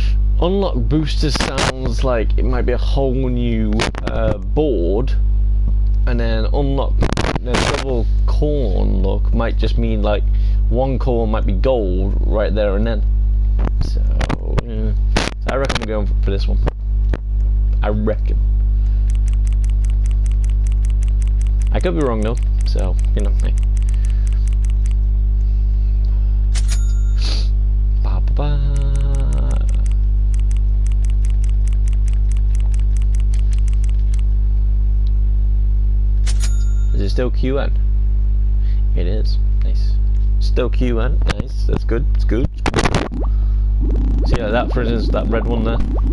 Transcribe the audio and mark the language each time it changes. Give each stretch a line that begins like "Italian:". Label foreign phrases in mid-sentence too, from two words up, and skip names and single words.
English: So Unlock boosters sounds like it might be a whole new board, and then unlock the double corn look might just mean like one corn might be gold right there and then. So, yeah. So I reckon we're going for this one. I reckon. I could be wrong though, so you know. Hey. Ba ba ba. Is it still QN? It is. Nice. Still QN. Nice. That's good. It's good. It's good. See like that, for instance, that red one there.